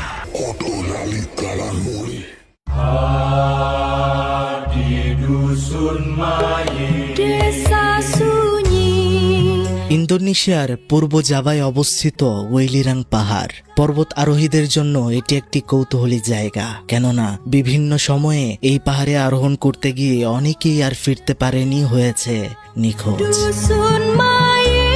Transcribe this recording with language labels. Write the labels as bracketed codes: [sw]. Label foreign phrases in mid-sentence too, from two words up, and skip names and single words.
[id] Koto lali kalan muli. Di dusun Maye Desa sunyi [bn] ইন্দোনেশিয়ার পূর্ব জাভায় অবস্থিত ওয়েলিরাং পাহাড় পর্বত আরোহীদের জন্য এটি একটি কৌতূহলী জায়গা। কেননা বিভিন্ন সময়ে এই পাহাড়ে আরোহণ করতে গিয়ে অনেকেই আর ফিরতে পারেনি, হয়েছে নিখোঁজ। [id] dusun Maye